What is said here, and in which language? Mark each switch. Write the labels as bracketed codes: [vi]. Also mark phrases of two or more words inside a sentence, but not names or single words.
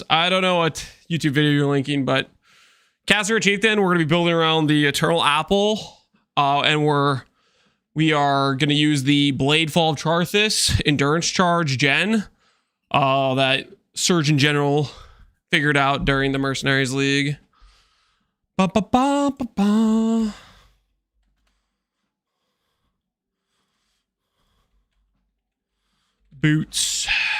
[en] I don't know what YouTube video you're linking, but Caster Chieftain, we're going to be building around the Eternal Apple. And we are going to use the Bladefall of Charthus Endurance Charge Gen that Surgeon General figured out during the Mercenaries League. Ba ba ba ba ba. Boots.